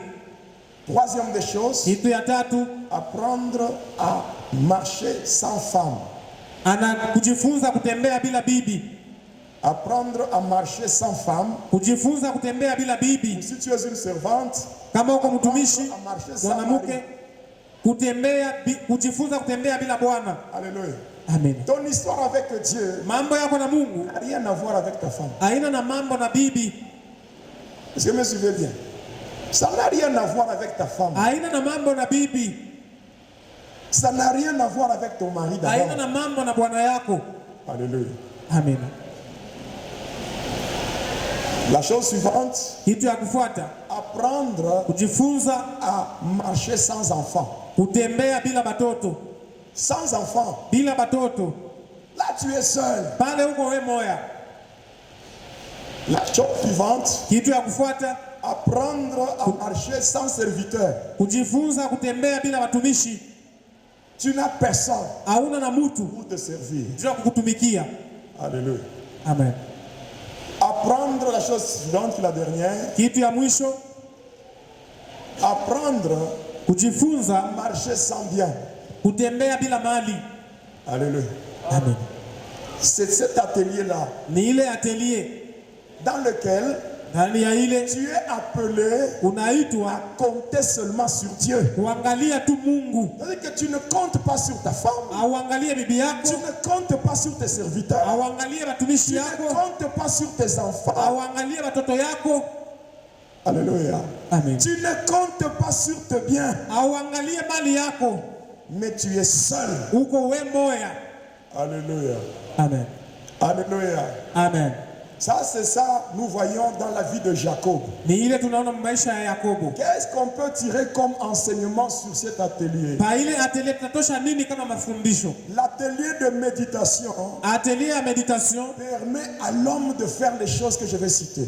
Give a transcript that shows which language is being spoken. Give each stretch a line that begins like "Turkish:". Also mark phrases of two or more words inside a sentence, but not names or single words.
French: Troisième des choses,
Swahili: kitu ya tatu,
French: apprendre à marcher sans femme.
Swahili: Kujifunza kutembea bila bibi.
French: Apprendre à marcher sans femme.
Swahili: Kujifunza kutembea bila bibi.
French: Si tu es une servante,
Swahili: kama uko mtumishi mwanamke, kujifunza kutembea bila bwana.
French: Alléluia. Amen. Ton histoire avec Dieu,
Swahili: mambo yako na Mungu,
French: n'a rien à voir avec ta femme.
Swahili: Haina na mambo na bibi.
French: Est-ce que vous me suivez bien? Ça n'a rien à voir avec ta femme.
Swahili: Haina na mambo na bibi.
French: Ça n'a rien à voir avec ton mari d'abord.
Swahili: Haina na mambo na bwana yako.
French: Alléluia. Amen. La chose suivante,
Swahili: kitu ya kufuata,
French: apprendre
Swahili: kujifunza
French: à marcher sans enfant.
Swahili: Kutembea bila batoto.
French: Sans enfant.
Swahili: Bila batoto.
French: Là tu es seul.
Swahili: Pale uko wewe moya.
French: La chose suivante,
Swahili: kitu ya kufuata,
French: apprendre à marcher sans serviteur.
Swahili: Kujifunza kutembea bila watumishi.
French: Tu n'as personne.
Swahili: Hauna na mtu
French: pour te servir.
Swahili: Jua kukutumikia.
French: Alléluia. Amen. Apprendre la chose suivante, la dernière.
Swahili: Kitu ya mwisho,
French: apprendre
Swahili: kujifunza
French: marcher sans bien.
Swahili: Kutembea bila mali.
French: Alléluia. Amen. C'est cet atelier-là.
Swahili: Ni ile atelier
French: dans lequel tu es appelé
Swahili: unaitwa
French: à compter seulement sur Dieu.
Swahili: Kuangalia tu Mungu.
French: C'est-à-dire que tu ne comptes pas sur ta femme.
Swahili: Auangalie bibi yako.
French: Tu ne comptes pas sur tes serviteurs.
Swahili: Auangalie batumishi yako.
French: Tu ne comptes pas sur tes enfants.
Swahili: Auangalie batoto yako.
French: Alléluia. Amen. Tu ne comptes pas sur tes biens.
Swahili: Auangalie mali yako.
French: Mais tu es seul.
Swahili: Uko we moya.
French: Alléluia. Amen. Alléluia. Amen. Ça, c'est ça, nous voyons dans la vie de Jacob. Qu'est-ce qu'on peut tirer comme enseignement sur cet atelier? L'atelier de méditation permet à l'homme de faire les choses que je vais citer.